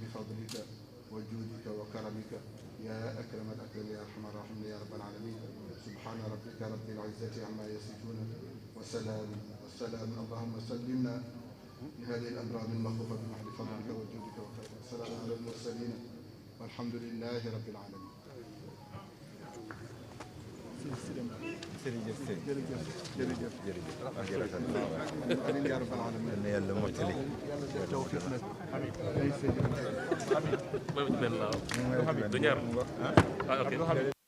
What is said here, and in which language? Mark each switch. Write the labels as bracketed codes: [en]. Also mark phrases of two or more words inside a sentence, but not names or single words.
[ar] فضلك وجودك وكرمك يا أكرم الأكرمين يا أرحم الراحمين يا رب العالمين سبحان ربك رب العزة عما يصفون والسلام اللهم سلمنا لهذه الأمراض المخوفة بمحض فضلك وجودك وكرمك والسلام على المرسلين والحمد لله رب العالمين آمين يا رب العالمين [wo] yàlla mottali tawfiq nag ay sëñ du ñaar ok